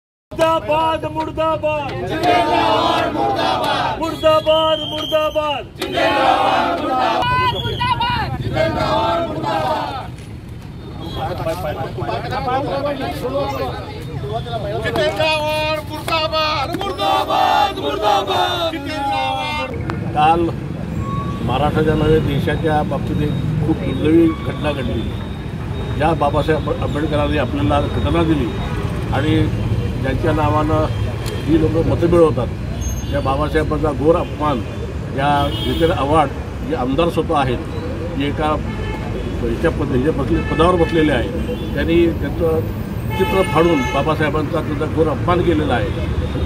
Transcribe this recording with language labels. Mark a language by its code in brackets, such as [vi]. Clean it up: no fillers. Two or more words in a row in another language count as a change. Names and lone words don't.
[mr] मुर्दाबाद मुर्दाबाद जिंदाबाद मुर्दाबाद मुर्दाबाद मुर्दाबाद जिंदाबाद मुर्दाबाद जिंदाबाद मुर्दाबाद मुर्दाबाद मुर्दाबाद काल महाराष्ट्राच्या नव्हे देशाच्या बाबतीत एक खूप दुर्दैवी घटना घडली। ज्या बाबासाहेब आंबेडकरांनी आपल्याला घटना दिली आणि ज्यांच्या नावानं ही लोक मतं मिळवतात त्या बाबासाहेबांचा घोर अपमान या रिटेल अवॉर्ड जे आमदार स्वतः आहेत जे एका पदावर बसलेले आहेत त्यांनी त्यांचं चित्र फाडून बाबासाहेबांचा त्यांचा घोर अपमान केलेला आहे।